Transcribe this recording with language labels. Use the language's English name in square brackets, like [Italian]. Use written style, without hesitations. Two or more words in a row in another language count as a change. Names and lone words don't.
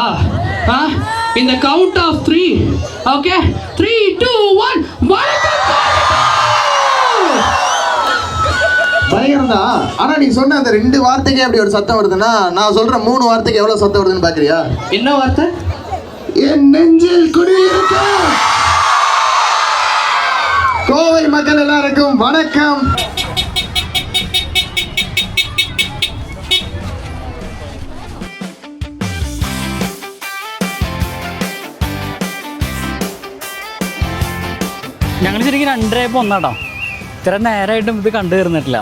[Tamil] இந்த [English] count of [Tamil] 3, ஓகே, 3, 2, 1, பயங்கர சத்தம் தான். ஆனா நீ சொன்ன அந்த 2 வார்த்தைக்கே அப்படி ஒரு சத்தம் வருதுன்னா நான் சொல்ற 3 வார்த்தைக்கு எவ்வளவு சத்தம் வருதுன்னு பாக்குறியா? என்ன வார்த்தை? என் நெஞ்சில் குடியிருக்க. கோவை மக்கள் எல்லாருக்கும் வணக்கம். [Malayalam] ഞങ്ങൾ ശരിക്കും 2:30 ഒന്നാട്ടോ. ഇത്ര നേരമായിട്ടും ഇത് കണ്ടു തീർന്നിട്ടില്ല.